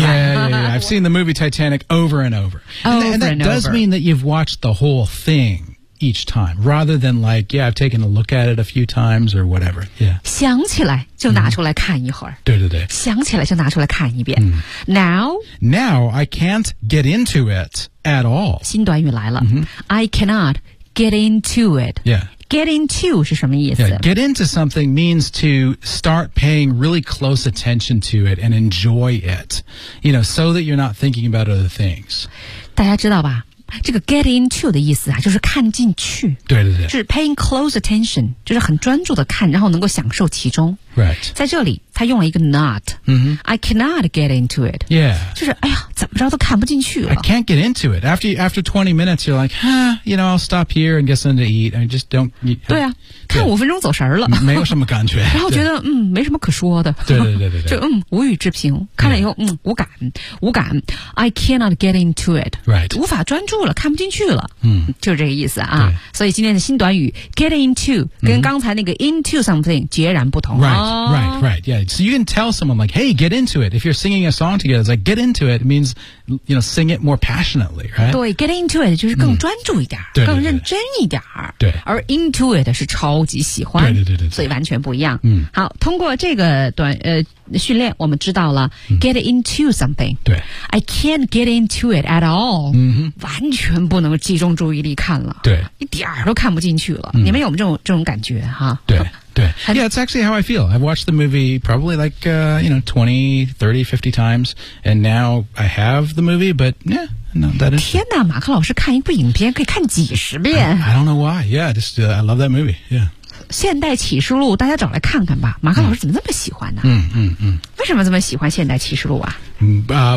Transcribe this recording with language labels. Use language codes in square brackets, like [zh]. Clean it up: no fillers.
[en] ，Yeah, I've seen the movie Titanic over and over. And that does mean that you've watched the whole thing each time, rather than like, yeah, I've taken a look at it a few times or whatever. Yeah， [zh] 想起来就拿出来看一会儿。对对对，想起来就拿出来看一遍。 [en] Now I can't get into it。 At all. [zh] 新短语来了、 [en] I cannot get into it. Yeah. [zh] Get into 是什么意思 [en] yeah, Get into something means to start paying really close attention to it and enjoy it. You know, so that you're not thinking about other things. [zh] 大家知道吧这个 get into 的意思啊就是看进去。对对对。就是 [en] paying close attention, [zh] 就是很专注的看然后能够享受其中。 [en] Right. [zh] 在这里他用了一个 not.、 [en] I cannot get into it. Yeah. [zh] 就是哎呀怎么着都看不进去了。 [en] I can't get into it. After 20 minutes, you're like, you know, I'll stop here and get something to eat. I just don't. [zh] 对啊看五分钟走神了。没有什么感觉。然后觉得没什么可说的。对对对 对。就无语置评看了以后、无感无感。 [en] I cannot get into it. Right. [zh] 无法专注了看不进去了。就是这个意思啊。对所以今天的新短语 get into, 跟刚才那个 into something 截然不同。 [en] Right. Right, yeah. So you can tell someone like, hey, get into it. If you're singing a song together, it's like, get into it means, you know, sing it more passionately, right? [zh] 对 get into it 就是更专注一点、更认真一点对而 into it 是超级喜欢对所以完全不一样、嗯、好通过这个短训练我们知道了、get into something 对 [en] I can't get into it at all、 [zh] 完全不能集中注意力看了对一点儿都看不进去了、你们有这种感觉哈对对 [en] Yeah, it's actually how I feel. I've watched the movie probably like, 20, 30, 50 times, and now I have the movie, but yeah, no, that is... [zh] 天哪马克老师看一部影片可以看几十遍。 [en] I don't know why. Yeah, just, I love that movie. Yeah. [zh] 现代启示录大家找来看看吧。马克老师怎么这么喜欢呢为什么这么喜欢现代启示录啊